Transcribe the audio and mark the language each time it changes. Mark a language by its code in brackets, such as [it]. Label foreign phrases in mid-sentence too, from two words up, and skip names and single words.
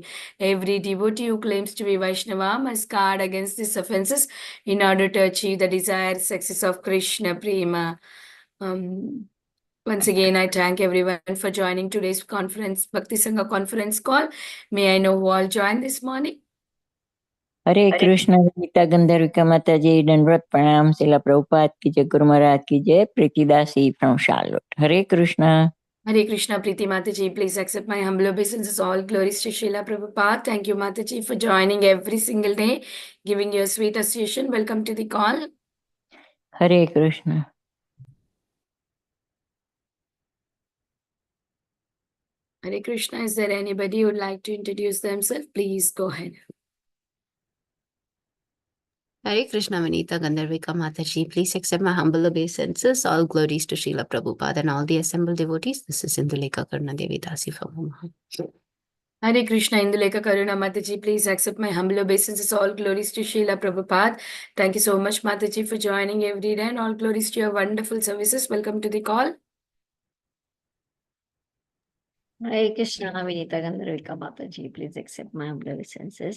[en] Every devotee who claims to be Vaishnava must guard against these offenses in order to achieve the desired success of Krishna Prema. Once again, I thank everyone for joining today's conference, Bhakti Sangha conference call. May I know who all joined this morning? [hi] हरे कृष्ण गीता गंधर्विका माता जी दंडवत प्रणाम शिला प्रभुपाद की जय गुरु महाराज की जय प्रीतिदासी फ्रॉम शार्लोट हरे कृष्ण [en] Hare Krishna, Preeti Mataji, please accept my humble obeisances. All glories to Srila Prabhupada. Thank you, Mataji, for joining every single day, giving your sweet association. Welcome to the call. हरे कृष्ण Hare Krishna, is there anybody who would like to introduce themselves? Please go ahead. Hare Krishna, Vinita Gandharvika Mataji. Please accept my humble obeisances. All glories to Srila Prabhupada and all the assembled devotees. This is Indulekha Karna Devi Dasi from Omaha. Hare Krishna, Indulekha Karuna Mataji, please accept my humble obeisances. All glories to Srila Prabhupada. Thank you so much, Mataji, for joining every day, and all glories to your wonderful services. Welcome to the call. Hare Krishna, Vinita Gandharvika Mataji, please accept my humble obeisances.